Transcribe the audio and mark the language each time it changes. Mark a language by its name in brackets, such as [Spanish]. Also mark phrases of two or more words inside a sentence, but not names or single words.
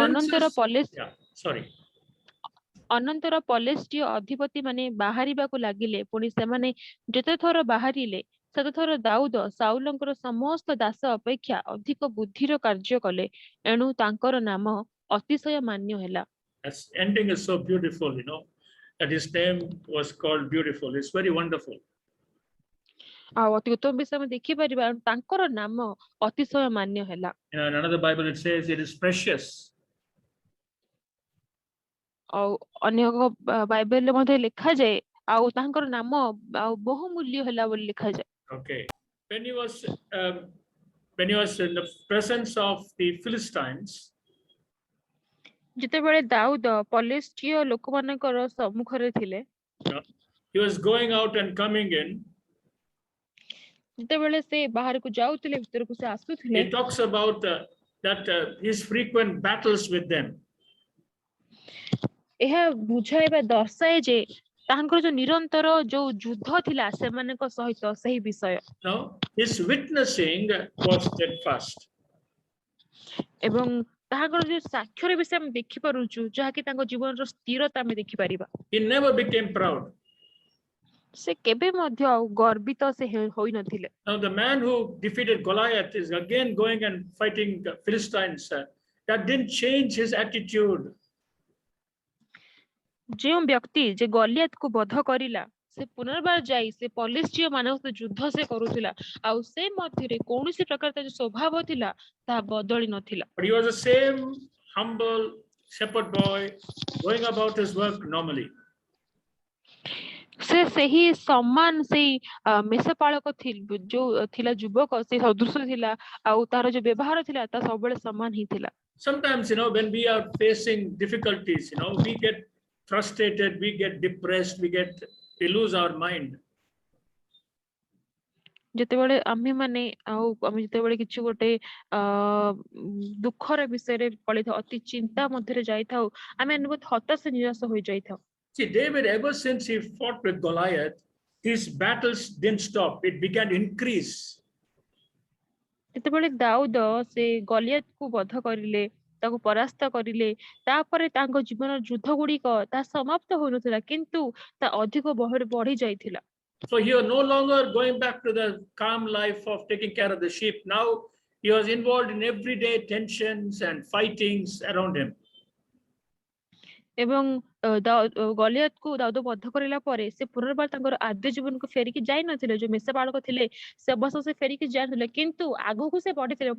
[Odia] ଅନନ୍ତର ପଲେଷ୍ଟିୟ ଅଧିପତି ମାନେ ବାହାରିବାକୁ ଲାଗିଲେ, ପୁଣି ସେମାନେ ଯେତେ ଥର ବାହାରିଲେ ସେତେଥର ଦାଉଦ ସାଉଲଙ୍କର ସମସ୍ତ ଦାସ ଅପେକ୍ଷା ଅଧିକ ବୁଦ୍ଧିର କାର୍ଯ୍ୟ କଲେ, ଏଣୁ ତାଙ୍କର ନାମ ଅତିଶୟ ମାନ୍ୟ ହେଲା। [English] That ending is so beautiful, that his name was called beautiful. It's very wonderful. [Odia] ଆଉ ଅତି ଉତ୍ତମ ବିଷୟ ଆମେ ଦେଖିପାରିବା, ତାଙ୍କର ନାମ ଅତିଶୟ ମାନ୍ୟ ହେଲା। [English] In another Bible it says it is precious. [Odia] ଆଉ ଅନ୍ୟ ଏକ ବାଇବେଲରେ ମଧ୍ୟ ଲେଖାଯାଏ ଆଉ ତାଙ୍କର ନାମ ଆଉ ବହୁମୂଲ୍ୟ ହେଲା ବୋଲି ଲେଖାଯାଏ। [English] Okay. When he was in the presence of the Philistines, [Odia] ଯେତେବେଳେ ଦାଉଦ ପଲେଷ୍ଟିୟ ଲୋକମାନଙ୍କର ସମ୍ମୁଖରେ ଥିଲେ, [English] he was going out and coming in. [Odia] ଯେତେବେଳେ ସେ ବାହାରକୁ ଯାଉଥିଲେ, ଭିତରକୁ ସେ ଆସୁଥିଲେ, [English] he talks about his frequent battles with them. [Odia] ଏହା ବୁଝାଇବା ଦର୍ଶାଏ ଯେ ତାଙ୍କର ଯୋଉ ନିରନ୍ତର ଯୋଉ ଯୁଦ୍ଧ ଥିଲା ସେମାନଙ୍କ ସହିତ ସେହି ବିଷୟ। [English] No, his witnessing was steadfast. [Odia] ଏବଂ ତାହାଙ୍କର ଯୋଉ ସାକ୍ଷ୍ୟର ବିଷୟ ଆମେ ଦେଖିପାରୁଛୁ, ଯାହାକି ତାଙ୍କ ଜୀବନର ସ୍ଥିରତା ଆମେ ଦେଖିପାରିବା। [English] He never became proud. [Odia] ସେ କେବେ ମଧ୍ୟ ଆଉ ଗର୍ବିତ ସେ ହୋଇନଥିଲେ। [English] Now the man who defeated Goliath is again going and fighting the Philistines. That didn't change his attitude. [Odia] ଯେଉଁ ବ୍ୟକ୍ତି ଯେ ଗଲିଆତକୁ ବଧ କରିଲା, ସେ ପୁନର୍ବାର ଯାଇ ସେ ପଲିଷ୍ଟିୟ ମାନଙ୍କ ସହିତ ଯୁଦ୍ଧ ସେ କରୁଥିଲା, ଆଉ ସେ ମଧ୍ୟରେ କୌଣସି ପ୍ରକାର ତାର ସ୍ୱଭାବ ଥିଲା ତାହା ବଦଳି ନଥିଲା। [English] But he was the same humble shepherd boy going about his work normally. [Odia] ସେ ସେହି ସମାନ ସେଇ ମେଷପାଳକ ଯୋଉ ଥିଲା ଯୁବକ, ସେ ସଦୃଶ ଥିଲା, ଆଉ ତାର ଯୋଉ ବ୍ୟବହାର ଥିଲା ତା ସବୁବେଳେ ସମାନ ହିଁ ଥିଲା। [English] Sometimes when we are facing difficulties, we get frustrated, we get depressed, we lose our mind. [Odia] ଯେତେବେଳେ ଆମେ ଯେତେବେଳେ କିଛି ଗୋଟେ ଦୁଃଖର ବିଷୟରେ ପଡିଥାଉ, ଅତି ଚିନ୍ତା ମଧ୍ୟରେ ଯାଇଥାଉ, ଆମେ ବହୁତ ହତାଶ ନିରାଶ ହୋଇଯାଇଥାଉ। [English] See, David, ever since he fought with Goliath, his battles didn't stop. It began to increase. [Odia] ଯେତେବେଳେ ଦାଉଦ ସେ ଗଲିଆତକୁ ବଧ କରିଲେ, ତାକୁ ପରାସ୍ତ କରିଲେ, ତାପରେ ତାଙ୍କ ଜୀବନର ଯୁଦ୍ଧ ଗୁଡିକ ତାହା ସମାପ୍ତ ହୋଇନଥିଲା, କିନ୍ତୁ ତା ଅଧିକ ବଢି ଯାଇଥିଲା। [English] So he was no longer going back to the calm life of taking care of the sheep. Now he was involved in everyday tensions and fightings around him. [Odia] ଏବଂ ଗଲିଆତକୁ ଦାଉଦ ବଧ କରିଲା ପରେ ସେ ପୁନର୍ବାର ତାଙ୍କର ଆଦ୍ୟ ଜୀବନକୁ ଫେରିକି ଯାଇ ନଥିଲେ, ଯୋଉ ମେଷପାଳକ ଥିଲେ ସେ ଅବଶ୍ୟ ସେ ଫେରିକି ଯାଇନଥିଲେ, କିନ୍ତୁ ଆଗକୁ ସେ ବଢିଥିଲେ।